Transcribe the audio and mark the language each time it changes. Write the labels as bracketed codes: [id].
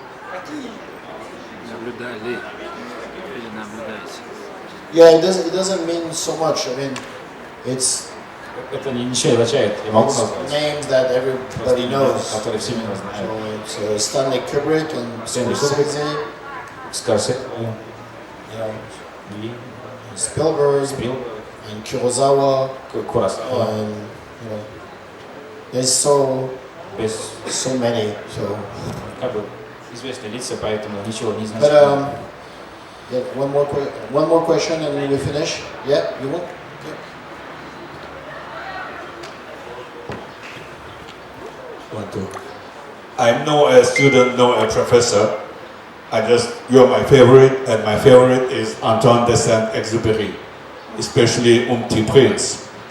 [ru] Какие именно? Наблюдали или наблюдаете? [en] Yeah, it doesn't mean so much. I mean, it's [ru] это ничего не означает. Я могу назвать. [en] Names that everybody knows. [ru] Которые все меня знают. [en] So it's Stanley Kubrick and Scorsese. Scorsese. Spielberg. And Kurosawa. Kurosawa. You know, there's so many. So. [ru] Как бы известные лица, поэтому ничего не [en] But [ru] значит. [en] yeah, one more question and we finish. Yeah, you want? I'm not a student, not a professor. You're my favorite, and my favorite is Antoine de Saint-Exupéry, especially Petit Prince.